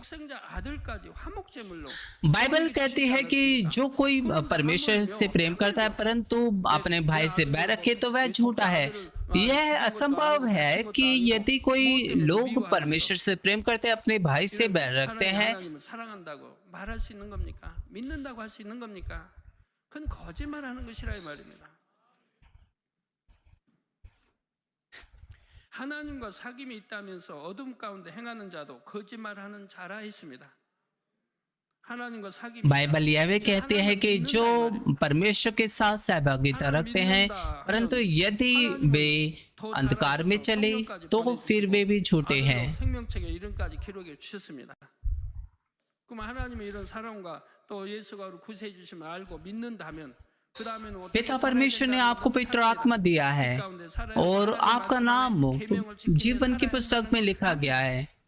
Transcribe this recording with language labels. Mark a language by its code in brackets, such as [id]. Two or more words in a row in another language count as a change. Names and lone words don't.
[hi] बाइबल कहती है कि जो कोई परमेश्वर से प्रेम करता है परंतु अपने भाई से बैर रखे तो वह झूठा है। यह असंभव है कि यदि कोई लोग परमेश्वर से प्रेम करते हैं अपने भाई से बैर रखते हैं, [ko] 하나님과 사귐이 있다면서 어둠 가운데 행하는 자도 거짓말하는 자라 했습니다. [hi] बाइबल यह भी कहते हैं कि जो परमेश्वर के साथ सहभागिता रखते हैं परंतु यदि वे अंधकार में चले तो फिर वे भी झूठे हैं। पिता परमेश्वर ने आपको पवित्र आत्मा दिया है और आपका नाम जीवन की पुस्तक में लिखा गया है।